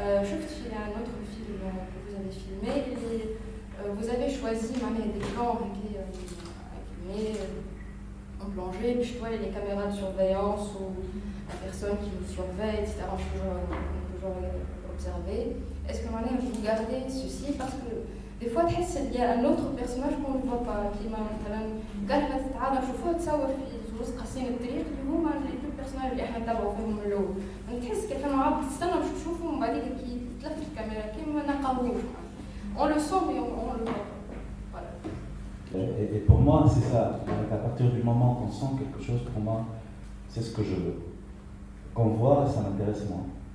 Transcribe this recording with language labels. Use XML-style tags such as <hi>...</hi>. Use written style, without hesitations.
<ar>شفت في</ar> <fr>un autre film que vous avez filmé vous avez choisi</fr> <ar>معناها</ar> <fr>des plans inclinés en plongée puis je vois les caméras de surveillance ou la personne qui vous surveille etc. on peut toujours observer. Est-ce que vous gardez ceci parce que des fois il y a un autre personnage qu'on ne voit pas</fr> <ar>كيما مثلا قالها تعالى نشوفوها تصور في وسط قصين الطريق اللي هما لي تو بيرسوناج اللي احنا نتابعوا فيهم من الاول تحس كيف انه عاد تستنى باش تشوفوا ومن بعد كي تلف الكاميرا كيما ما نلقاوهوش</ar> <fr>on le sent mais on le voit voilà. Et pour moi c'est ça, à partir du moment qu'on sent quelque chose, pour moi c'est ce que je veux, qu'on voit ça m'intéresse moins.</fr>